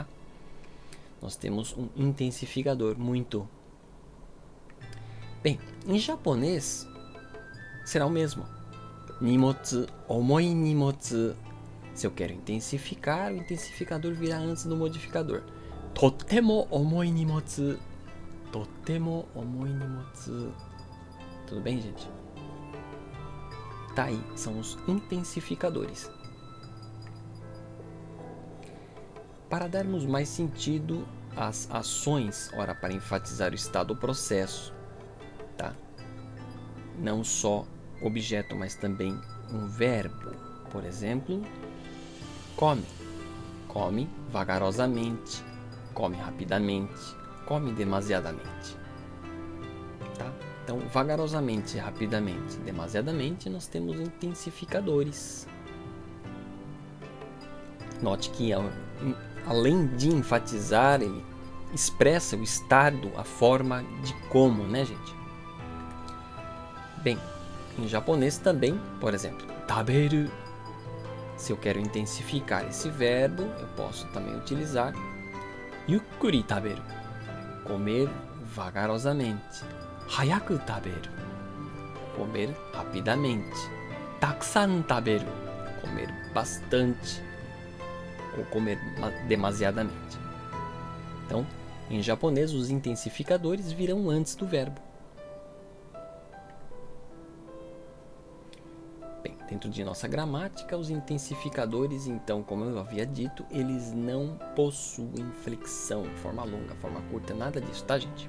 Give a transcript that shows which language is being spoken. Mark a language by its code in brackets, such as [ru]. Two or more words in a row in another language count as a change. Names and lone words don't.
[pt] Nós temos um intensificador, muito. Bem, em japonês será o mesmo. [ja] 荷物、重い荷物. [pt] Se eu quero intensificar, o intensificador virá antes do modificador. [ja] とても重い荷物. とても重い荷物. [pt] Tudo bem, gente? Tá aí, são os intensificadores. Para darmos mais sentido às ações, ora para enfatizar o estado ou processo, tá? Não só objeto, mas também um verbo. Por exemplo, come. Come vagarosamente, come rapidamente, come demasiadamente. Tá? Então, vagarosamente, rapidamente, demasiadamente, nós temos intensificadores. Note que, além de enfatizar, ele expressa o estado, a forma de como, né, gente? Bem, em japonês também, por exemplo, taberu. Se eu quero intensificar esse verbo, eu posso também utilizar [ja] ゆっくり食べる, [pt] comer vagarosamente. [ja] 早く食べる, [pt] comer rapidamente. [ja] たくさん食べる, [pt] comer bastante ou comer demasiadamente. Então, em japonês, os intensificadores virão antes do verbo. Bem, dentro de nossa gramática, os intensificadores, então, como eu havia dito, eles não possuem flexão, forma longa, forma curta, nada disso, tá, gente?